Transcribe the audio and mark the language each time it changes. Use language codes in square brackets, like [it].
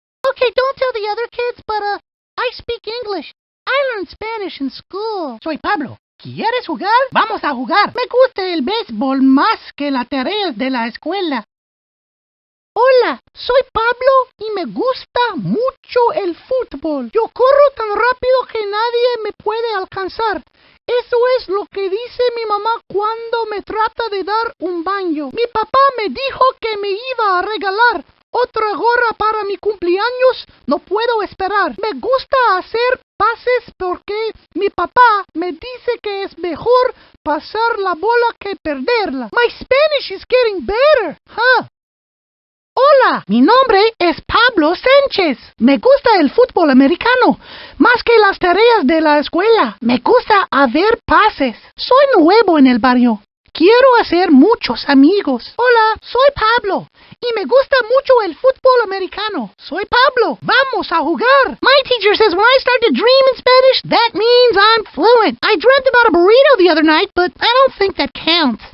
[en] Okay, don't tell the other kids, but, I speak English. I learned Spanish in school. [es] Soy Pablo. ¿Quieres jugar? Vamos a jugar. Me gusta el béisbol más que las tareas de la escuela. Hola, soy Pablo y me gusta mucho el fútbol. Yo corro tan rápido que nadie me puede alcanzar. Eso es lo que dice mi mamá cuando me trata de dar un baño. Mi papá me dijo que me iba a regalar otra gorra para mi cumpleaños. No puedo esperar. Me gusta hacer pases porque mi papá me dice que es mejor pasar la bola que perderla. [en] My Spanish is getting better, huh? [es] Hola, mi nombre es Pablo Sanchez. Me gusta el fútbol americano, más que las tareas de la escuela. Me gusta hacer pases. Soy nuevo en el barrio. Quiero hacer muchos amigos. Hola, soy Pablo y me gusta mucho el fútbol americano. Soy Pablo. Vamos a jugar. [en] My teacher says when I start to dream in Spanish, that means I'm fluent. I dreamt about a burrito the other night, but I don't think that counts.